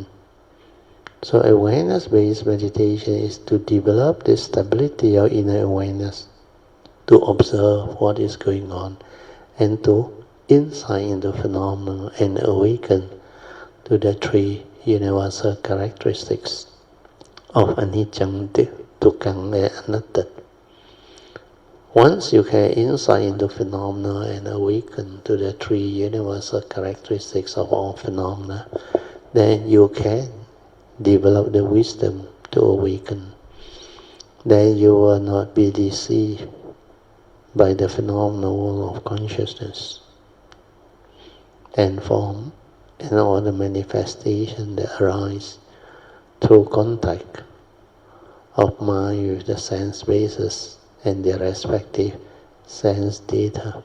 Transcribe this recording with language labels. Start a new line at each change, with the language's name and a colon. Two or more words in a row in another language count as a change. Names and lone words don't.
English: So awareness-based meditation is to develop this stability of inner awareness, to observe what is going on, and to insight into phenomena and awaken to the three universal characteristics of
Pali: anicca, dukkha,
English: and anatta. Once you can insight into phenomena and awaken to the three universal characteristics of all phenomena, then you can develop the wisdom to awaken. Then you will not be deceived by the phenomena world of consciousness and form and all the manifestations that arise through contact of mind with the sense bases and their respective sense data.